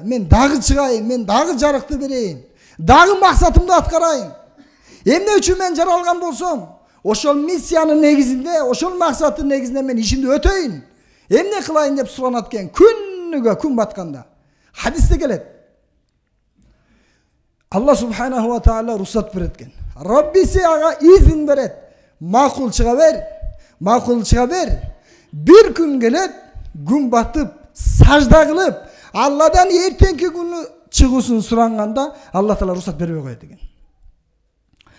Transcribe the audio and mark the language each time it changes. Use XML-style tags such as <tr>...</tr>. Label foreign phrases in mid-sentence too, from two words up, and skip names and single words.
<ky>Мен дагы чыгайын, мен дагы жарыкты берейин, дагы максатымды аткарайын. Эмне үчүн мен жаралган болсом, ошол миссиянын негизинде, ошол максаттын негизинде мен ишимди өтөйүн. Эмне кылайын деп суранат экен. Күнүгө күн батканда. Хадисте келет.</ky> <ar>الله سبحانه وتعالى</ar> <ky>рухсат берет экен. Раббиси ага изин берет. Макул чыга бер.</ky> <tr>Bir gün</tr> <ky>келет, күн батып, сажда кылып, Алладан эртеңки күнү чыгуусун суранганда, Алла Таала рухсат бербей коет экен.</ky>